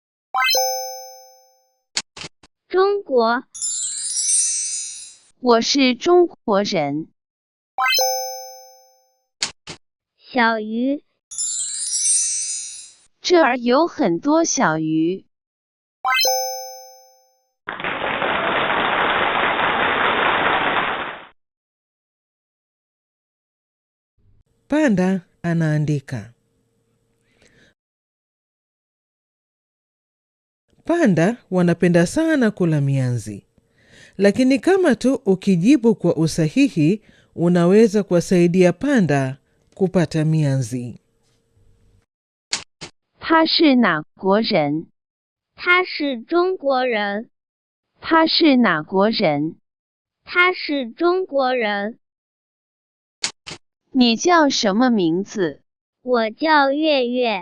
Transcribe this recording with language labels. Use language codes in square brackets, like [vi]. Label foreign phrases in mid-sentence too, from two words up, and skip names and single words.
[zh] 中国，我是中国人。小鱼，这儿有很多小鱼。 [sw] Panda anaandika. Panda wanapenda sana kula mianzi, lakini kama tu ukijibu kwa usahihi, unaweza kuwasaidia panda kupata mianzi. [zh] 他是哪国人？他是中国人。他是哪国人？他是中国人。你叫什么名字？我叫月月。